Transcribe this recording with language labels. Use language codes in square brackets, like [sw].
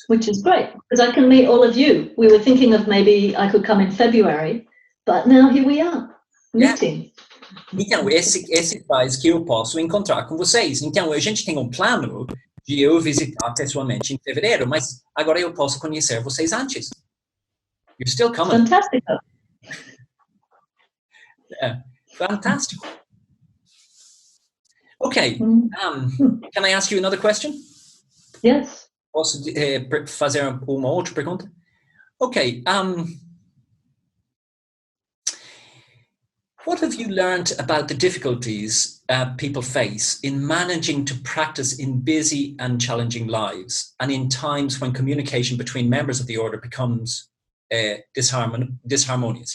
[en] Which is great, because I can meet all of you. We were thinking of maybe I could come in February, but now here we are, meeting. [pt] Então, esse faz que eu posso encontrar com vocês. Então, a gente tem um plano de eu visitar pessoalmente em fevereiro, mas agora eu posso conhecer vocês antes. [en] You're still coming. Fantastic. [pt] Yeah, fantástico. [en] Okay, can I ask you another question? Yes. [pt] Posso fazer uma outra pergunta? [en] Okay, what have you learned about the difficulties people face in managing to practice in busy and challenging lives, and in times when communication between members of the order becomes disharmonious?